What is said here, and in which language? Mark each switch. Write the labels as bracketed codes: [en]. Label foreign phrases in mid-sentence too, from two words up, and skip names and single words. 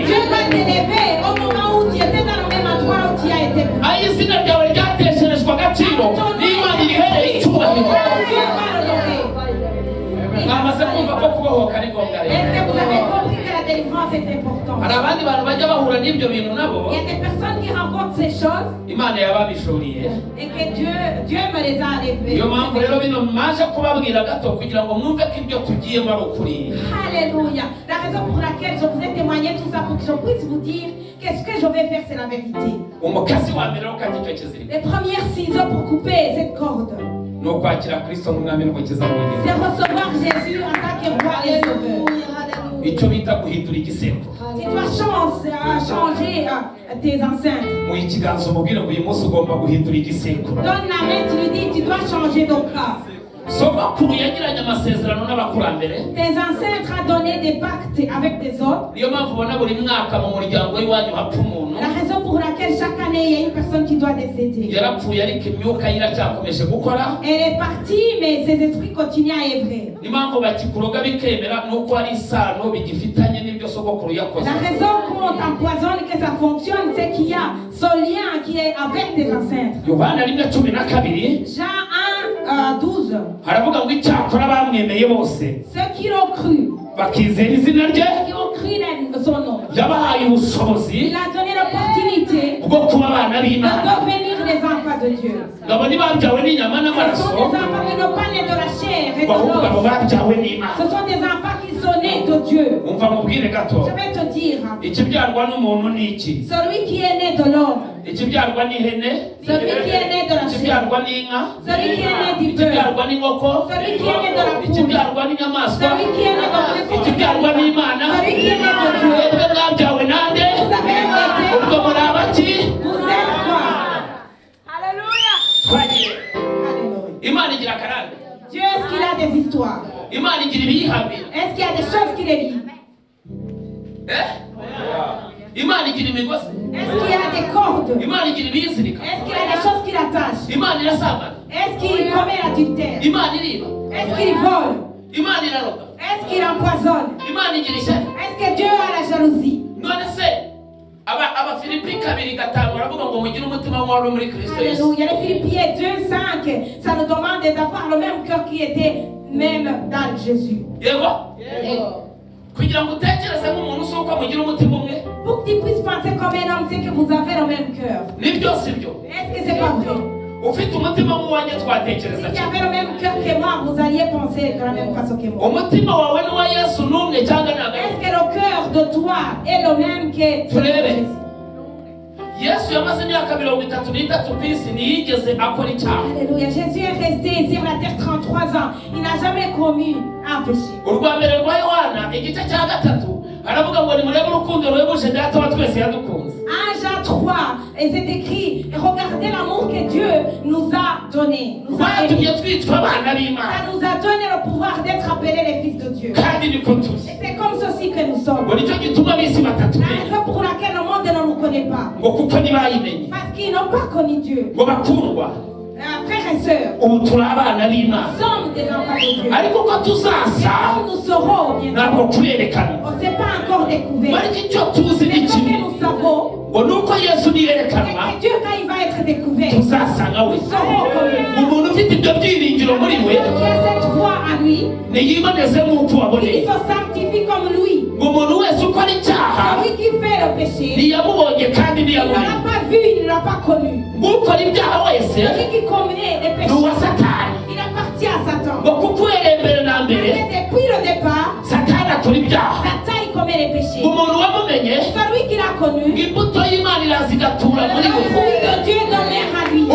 [rw] Aho izina ryawe ryatesherejwe agaciro n'Imana irihereye icyubahiro. Mwamaze kumva ko kubohoka ari ngombwa rero. Hari abandi bantu bajya bahura n'ibyo bintu nabo. [fr] Il y a des personnes qui rencontrent ces choses. [rw] Imana yababishuriye. [fr] Et que Dieu me les a enlevées. [rw] Yo mpamvu rero bino maje kubabwira gato kugira ngo mwumve ko ibyo tugiyemo ari ukuri. Alléluia. [fr] La raison pour laquelle je vous ai témoigné tout ça pour que je puisse vous dire qu'est-ce que je vais faire, c'est la vérité. [rw] Umukasi wa mbere ukandi cyo kizirika. [fr] Les premiers ciseaux pour couper cette corde. [rw] No kwakira Kristo nk'umwami n'umukiza wawe. [fr] C'est recevoir Jésus en tant que roi et sauveur. [rw] Icyo bita guhindura igiseko. [fr] Tu dois changer tes enceintes. [rw] Mu ikiganza umubwire ngo uyu munsi ugomba guhindura igiseko. [fr] Donne la main, tu lui dis tu dois changer ton cas. [rw] Sogokuru yagiranye amasezerano n'abakurambere. [fr] Tes ancêtres ont donné des pactes avec des autres. [rw] Niyo mpamvu ubona buri mwaka mu muryango w'iwanyu hapfa umuntu. [fr] La raison pour laquelle chaque année il y a une personne qui doit décéder. [rw] Yarapfuye ariko imyuka iracyakomeje gukora. [fr] Elle est partie mais ses esprits continuent à œuvrer. [rw] Niyo mpamvu bakikuroga bikemera nuko ari isano bigifitanye n'ibyo sogokuru yakoze. [fr] La raison qu'on t'empoisonne que ça fonctionne c'est qu'il y a ce lien qui est avec tes ancêtres. [rw] Yohana 12. Jean 1:12. Haravuga ngo icyakora bamwemeye bose. [fr] Ceux qui l'ont cru. [rw] Bakizera izina rye. [fr] Qui ont cru son nom. [rw] Yabahaye ubushobozi. [fr] Il a donné l'opportunité. [rw] Bwo kuba abana b'Imana. [fr] De devenir les enfants de Dieu. [rw] Ngabo ntibabyawe n'inyama n'amaraso. [fr] Ce sont des enfants qui n'ont pas né de la chair et de l'eau. Ce sont des enfants qui sont nés de Dieu. [rw] Umva mubwire gato. [fr] Je vais te dire. [rw] Ikibyarwa n'umuntu ni iki? [fr] Celui qui est né de l'homme. [rw] Ikibyarwa n'ihene. [fr] Celui qui est né de la chair. [rw] Ikibyarwa n'inka. [fr] Celui qui est né du bœuf. [rw] Ikibyarwa n'inkoko. [fr] Celui qui est né de la poule. [rw] Ikibyarwa n'inyamaswa. [fr] Celui qui est né de [rw] ikibyarwa n'Imana. [fr] Celui qui est né de Dieu. [rw] Mwebwe mwabyawe nande? [fr] Vous avez été. [rw] Ubwo muri abaki? [fr] Vous êtes quoi? Alléluia. Alléluia. [rw] Imana igira karande. [fr] Dieu est-ce qu'il a des histoires? [rw] Imana igira ibiyihambira. [fr] Est-ce qu'il y a des choses qui les lient? [rw] Imana igira imigozi. [fr] Est-ce qu'il y a des cordes? [rw] Imana igira ibiyizirika. [fr] Est-ce qu'il y a des choses qui l'attachent? [rw] Imana irasambana. [fr] Est-ce qu'il commet l'adultère? [rw] Imana iriba. [fr] Est-ce qu'il vole? [rw] Imana iraroga. [fr] Est-ce qu'il empoisonne? [rw] Imana igira ishyari. [fr] Est-ce que Dieu a la jalousie? [rw] None se aba Philippiens 2:5 baravuga ngo mugire umutima w'amahoro muri Kristo Yesu. Alléluia. [fr] Les Philippiens 2:5 ça nous demande d'avoir le même cœur qui était même dans Jésus. [rw] Yego? Yego. Kugira ngo utekereze nk'umuntu uko mugira umutima umwe. [fr] Pour que tu puisses penser comme un homme, c'est que vous avez le même cœur. [rw] Nibyo sibyo. [fr] Est-ce que c'est pas vrai? [rw] ufite umutima w'uwanjye twatekereza [fr] Si tu avais le même cœur que moi, vous alliez penser de la même façon que moi. [rw] umutima wawe n'uwa Yesu n'umwe cyangwa ntabwo [fr] Est-ce que le cœur de toi est le même que celui de [rw] Turebe. [fr] Jésus? [rw] Yesu yamaze imyaka 33 ku isi ntiyigeze akora icyaha. Alléluia. [fr] Jésus est resté sur la terre 33 ans. Il n'a jamais commis un péché. [rw] urwa mbere rwa Yohana igice cya 3 haravuga ngo nimurebe urukundo ruhebuje data wa twese yadukunze. [fr] 1 Jean 3, et c'est écrit, regardez l'amour que Dieu nous a donné. Nous a aimé. [rw] rwatumye twitwa abana b'Imana [fr] Ça nous a donné le pouvoir d'être appelés les fils de Dieu. [rw] kandi niko turi. [fr] Et c'est comme ceci que nous sommes. [rw] ngo nicyo gituma ab'isi [fr] La [rw] batatumenya [fr] raison pour laquelle le monde ne nous connaît pas. [rw] ngo kuko ntibayimenye [fr] Parce qu'ils n'ont pas connu Dieu. [rw] ngo bakundwa [fr] Frères et sœurs, [rw] ubu turi abana b'Imana [fr] nous sommes des enfants de Dieu. [rw] ariko ko tuzaza [fr] Quand nous serons bientôt, [rw] ntabwo kurerekana [fr] on ne s'est pas encore découvert. [rw] ariko icyo tuzi ni [fr] Mais ce que [rw] kimwe [fr] nous savons, [rw] ngo nuko Yesu [fr] c'est [rw] niyerekanwa [fr] que Dieu, quand il va être découvert, [rw] tuzasa nka we [fr] nous serons comme lui. [rw] umuntu ufite ibyo byiringiro muri we [fr] Celui qui a cette foi en lui, [rw] niyiboneze nk'uko waboneye [fr] il se sanctifie comme lui. [rw] ngo umuntu wese ukora icyaha [fr] Celui qui fait le péché, [rw] ntiyamubonye kandi [fr] il ne [rw] ntiyamubonye [fr] l'a pas vu, il ne l'a pas connu. [rw] ngukora ibyaha wese [fr] Celui qui commet des [rw] ni [fr] péchés, [rw] uwa Satani [fr] il appartient à Satan. [rw] ngo kuko uhereye mbere na mbere [fr] Et depuis le départ, [rw] Satani akora ibyaha [fr] Satan il commet les péchés. [rw] umuntu wamumenye [fr] Celui qui l'a connu, [rw] ngo imbuto y'Imana iraza igatura muri [fr] le [rw] we [fr] fruit de Dieu demeure à lui.